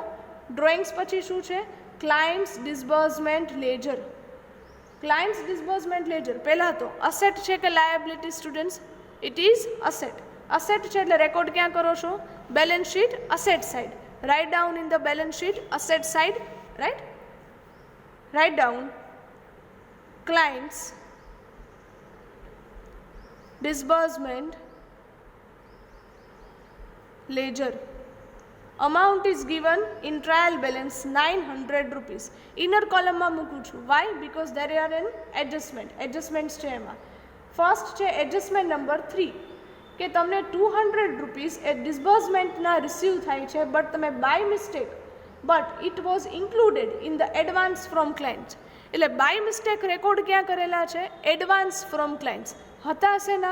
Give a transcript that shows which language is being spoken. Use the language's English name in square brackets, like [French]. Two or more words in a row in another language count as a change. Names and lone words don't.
[English] ડ્રોઈંગ્સ [Gujarati] પછી શું છે? [English] clients disbursement ledger. clients disbursement ledger [Gujarati] પહેલાં તો [English] અસેટ [Gujarati] છે કે [English] liability students? it is asset. [Gujarati] અસેટ છે એટલે રેકોર્ડ ક્યાં કરો છો? [English] balance sheet asset side. write down in the balance sheet asset side. right, write down clients disbursement ledger. Amount is given in trial balance 900 rupees. Inner column [Gujarati] માં મૂકું છું. [English] Why? Because there are an adjustment. [Gujarati] Adjustments છે એમાં. [English] ફર્સ્ટ છે adjustment number 3 [Gujarati] કે તમને 200 રૂપીસ એ ડિસ્બર્સમેન્ટના રિસીવ થાય છે, [English] બટ તમે by mistake it was included in the advance from client. [Gujarati] એટલે [English] by mistake [Gujarati] રેકોર્ડ ક્યાં કરેલા છે? [English] advance from clients [Gujarati] હતા શેના?